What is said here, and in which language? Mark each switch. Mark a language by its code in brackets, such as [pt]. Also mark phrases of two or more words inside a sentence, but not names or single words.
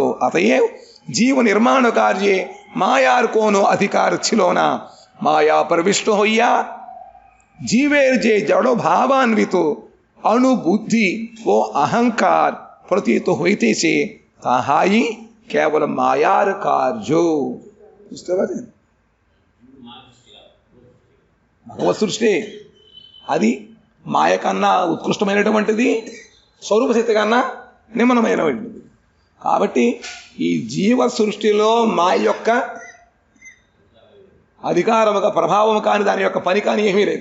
[bn] অতএব জীব নির্মাণ কার্যে মায়ার কোনো অধিকার ছিল না। মায়া প্রবিষ্ট হইয়া জীবের যে জড় ভাবান্বিত অনুবুদ্ধি ও অহংকার প্রতীত হইতেছে তাহাই কেবল মায়ার কার্য। বুঝতে পারছেন [te] భగవత్ సృష్టి అది మాయ కన్నా ఉత్కృష్టమైనటువంటిది స్వరూప శక్తి కన్నా నిమ్మనమైనటువంటిది। కాబట్టి ఈ జీవ సృష్టిలో మాయ యొక్క అధికారముగా ప్రభావం కానీ దాని యొక్క పని కానీ ఏమీ లేదు।